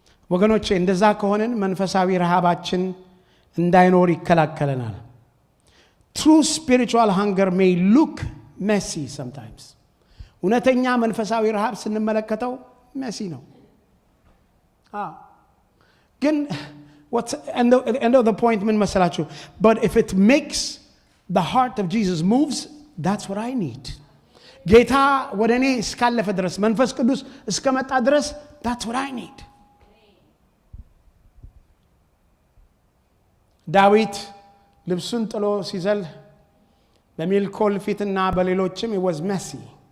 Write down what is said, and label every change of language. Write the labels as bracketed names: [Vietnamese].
[Amharic] ወገኖቼ እንደዛ ከሆነን መንፈሳዊ ረሃባችን እንዳይኖር ይከላከለናል። [English] True spiritual hunger may look messy sometimes. [Amharic] እውነተኛ መንፈሳዊ ረሃብ ስንመለከተው messy ነው። ግን [English] what's end of the point [Amharic] ምን መሰላችሁ? [English] But if it makes the heart of Jesus moves, that's what I need. [Amharic] ጌታ ወደ እኔ እስካለፈ ድረስ መንፈስ ቅዱስ እስከመጣ ድረስ [English] that's what I need. [Amharic] ዳዊት ልብሱን ጥሎ ሲዘል በሚልኮል ፊትና በሌሎችም [English] it was messy.